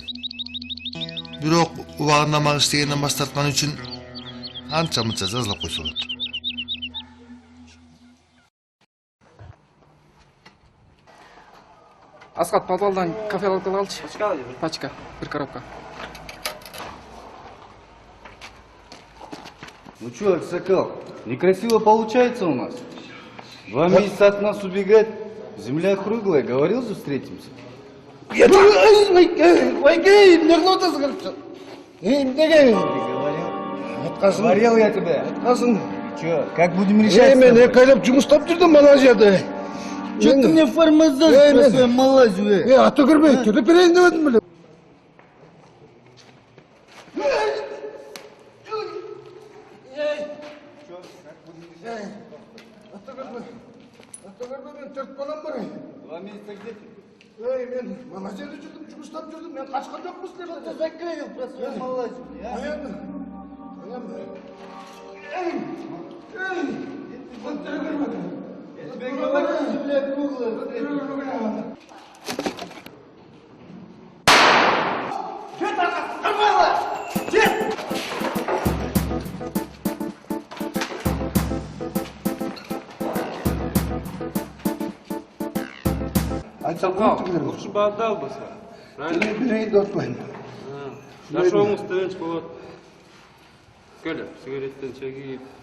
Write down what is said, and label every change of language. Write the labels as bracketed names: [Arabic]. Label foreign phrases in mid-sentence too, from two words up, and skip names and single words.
[Kyrgyz] Бирок убагында мага иштегенден баш тарткан үчүн анча-мынча жазалап койсо болот. Асхат, подвалдан кафе алып алчы. Пачка, бир коробка. [Russian] Ну чё, Аксакал, некрасиво получается у нас. 2 месяца от нас убегать. Земля круглая, говорил же, встретимся. Говорил я тебе. Чё, как будем решать? [Kyrgyz] Мен кайлап жумуштап жүрдүм Малайзияда. [Russian] Чё ты мне формазаж про свою Малайзию? [Kyrgyz] Ата көрбөй, келип берейин дебедим беле. Мен 4 балам бар. [Russian] 2 месяца где ты? [Kyrgyz] Мен Малайзияда жүрдүм, жумуштап жүрдүм. Мен качкан жокмун силерден. [Russian] Что ты закрыл про свою Малайзию, Я тебе говорю, земля круглая. Лучше бы отдал бы. Правильно? Нашел стаканчик, вот. [Kyrgyz] Коля, сигареттен чеги.